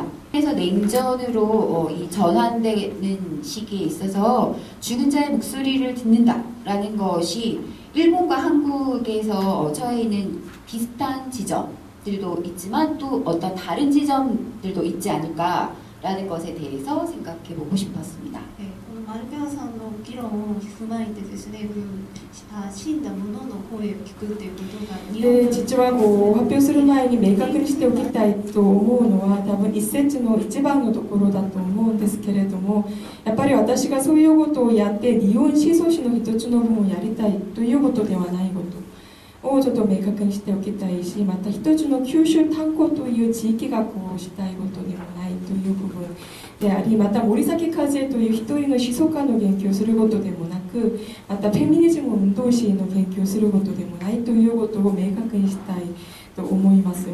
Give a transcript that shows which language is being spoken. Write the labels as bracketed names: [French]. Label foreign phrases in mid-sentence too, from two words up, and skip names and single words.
[Korean] 그래서 냉전으로 이 전환되는 시기에 있어서 죽은 자의 목소리를 듣는다라는 것이 일본과 한국에서 처해 있는 비슷한 지점들도 있지만 또 어떤 다른 지점들도 있지 않을까 라는 것에 대해서 생각해 보고 싶었습니다. [Japanese] このマルペアさんの議論を踏まえてですね、死んだ者の声を聞くということがで実はこう発表する前に明確にしておきたいと思うのは多分一節の一番のところだと思うんですけれども、やっぱり私がそういうことをやって日本思想史の一つの部分をやりたいということではないことをちょっと明確にしておきたいし、また一つの九州炭鉱という地域学をしたいことでもないという部分であり、また森崎和恵という一人の思想家の言及をすることでもなく、またフェミニズム運動史の言及をすることでもないということを明確にしたいと思います。